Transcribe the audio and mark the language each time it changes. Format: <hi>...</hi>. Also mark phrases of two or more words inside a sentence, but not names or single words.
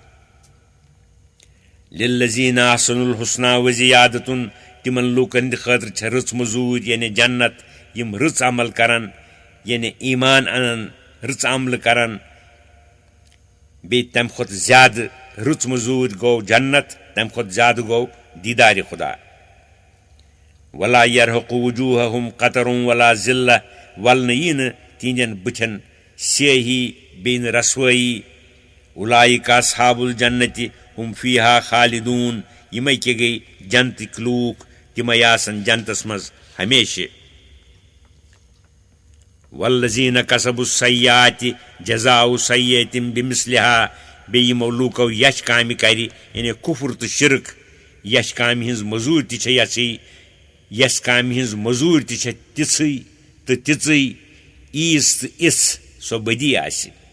<ar>للذیٖنَ احسنوا الحسنى وزیادتن</ar> <ks>تِمن لوٗکن ہٕنٛدِ خٲطرٕ چھےٚ رٕژ موٚزوٗرۍ یعنی جنت یِم رٕژ عمل کرن یعنی ایٖمان انن رٕژ عملہٕ کرن بیٚیہِ تمہِ کھۄتہٕ زیادٕ رٕژ موٚزوٗرۍ گوٚو جنت تمہِ کھۄتہٕ زیادٕ گوٚو دیٖدارِ خۄدا</ks> <ar>ولا یرحق وجوٗہہم قطر ولا ذلہ</ar> <ks>ولنہٕ یی نہٕ تِہنٛدٮ۪ن بٕتھٮ۪ن سیاہی بیٚیہِ نہٕ رسوٲیی</ks> <ar>اُلایِکَ اصحاب الجنتِ ہُم فیٖہا خالدوٗن</ar> <ks>یِمے کیٛاہ گٔے جنتٕکۍ لوٗکھ تِمے آسن جنتس منٛز ہمیشہِ</ks> <ar>والذیٖنَ کسبوا السیئاتِ جزاء سیئۃ بمثلہا</ar> <ks>بیٚیہِ یِمو لوٗکو یچھ کامہِ کرِ یعنی کُفر تہٕ شرک یچھ کامہِ ہٕنٛز موٚزوٗرۍ تہِ چھےٚ یژھٕے یس کامہِ ہٕنٛز موٚزوٗرۍ تہِ چھےٚ تِژھٕے تہٕ تِژٕے ایٖژ تہٕ اِژھ سۄ بدی آسہِ</ks>